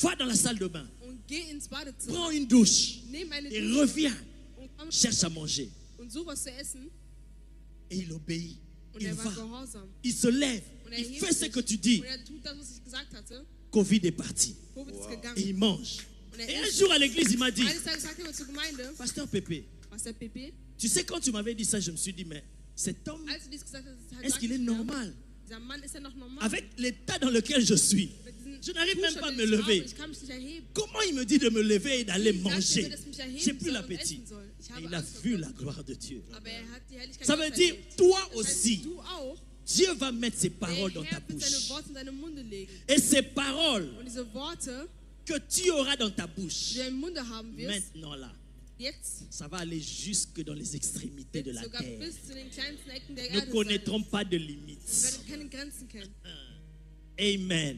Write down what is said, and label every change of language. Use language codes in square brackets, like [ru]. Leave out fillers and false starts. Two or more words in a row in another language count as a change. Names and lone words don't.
[fr] va dans la salle de bain, [de] und geh ins Badezimmer. [fr] prends une douche [de] Nimm eine [fr] et [de] Dusche [fr] reviens, [de] und komm [fr] cherche à manger. [de] und such was zu essen. [fr] Et il obéit, [de] Und [fr] il [de] er [fr] va, [de] war gehorsam. [fr] il se lève, [de] Und [fr] il [de] hebt [fr] fait ce [de] sich. [fr] que tu dis. [de] Und er tut das, was ich gesagt hatte. [fr] Covid est parti. [de] Covid ist [fr] Et [de] gegangen. [fr] il mange. [de] Und [fr] Et [de] er [fr] un [de] isst. [fr] jour à l'église, il m'a dit, [de] Eines Tages sagte er zur Gemeinde, [fr] Pasteur Pépé, [de] was der Pepe, [fr] tu sais quand tu m'avais dit ça, je me suis dit, mais cet homme, [de] als du dies gesagt hast, [fr] est-ce qu'il est normal? [de] Dieser Mann, ist er noch normal? [fr] Avec l'état dans lequel je suis, [de] Mit diesem [fr] je n'arrive même [de] Zustand, [fr] pas à [de] den [fr] me [de] ich habe, [fr] lever. [de] Ich kann mich nicht erheben. [fr] Comment il me dit de me lever et d'aller [de] Wie sagt er, [fr] manger? [de] dass ich mich erheben [fr] J'ai plus [de] soll und [fr] l'appétit. [de] essen soll? Ich [fr] Et [de] habe [fr] il a [de] Angst vor [fr] vu [de] Gott. [fr] la gloire de Dieu. [de] Aber er hat die Herrlichkeit [fr] Ça veut [de] Gottes [fr] dire, [de] erlebt. [fr] toi [de] Das heißt, [fr] aussi, [de] du auch, [fr] Dieu va mettre ses paroles [de] der [fr] dans ta [de] Herr wird seine [fr] bouche. [de] Worte in deinem Munde legen. [fr] Et ces paroles [de] Und diese Worte, [fr] que tu auras dans ta [de] die [fr] bouche, [de] du im Munde haben wirst, [fr] maintenant là, [de] jetzt [fr] ça va aller jusque dans les extrémités de [de] wird [fr] la [de] sogar [fr] terre. [de] bis zu den kleinsten Ecken der [fr] Ne [de] Erde sein. [fr] connaîtront pas de [de] Wir [fr] limites. [de] werden keine Grenzen kennen. [fr] Amen.